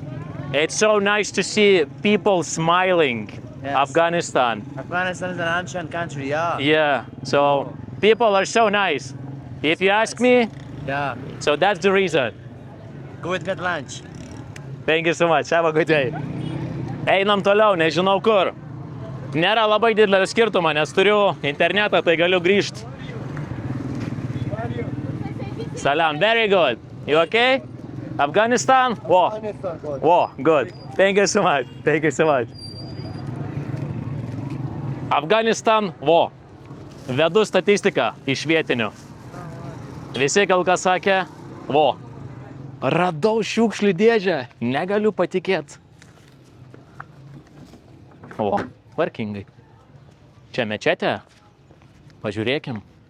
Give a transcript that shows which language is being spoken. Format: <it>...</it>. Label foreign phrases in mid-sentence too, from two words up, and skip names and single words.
<en>It's so nice to see people smiling. Yes. Afghanistan. Afghanistan is an ancient country, yeah. Yeah. So people are so nice. If you ask me, Yeah. so that's the reason. Go and get lunch. Thank you so much. Have a good day.</en> <lt>Einam toliau, nežinau kur. Nėra labai didelio skirtumo, nes turiu internetą, tai galiu grįžti.</lt> <en>Salam, very good. You okay? Afghanistan? Wo, good. Thank you so much. Thank you so much. Afghanistan, wo.</en> <lt>Vedu statistiką iš vietinių. Visi gal kas sakė, wo. Radau šiukšlių dėžę, negaliu patikėti. O, tvarkingai. Čia mečetė. Pažiūrėkim.</lt>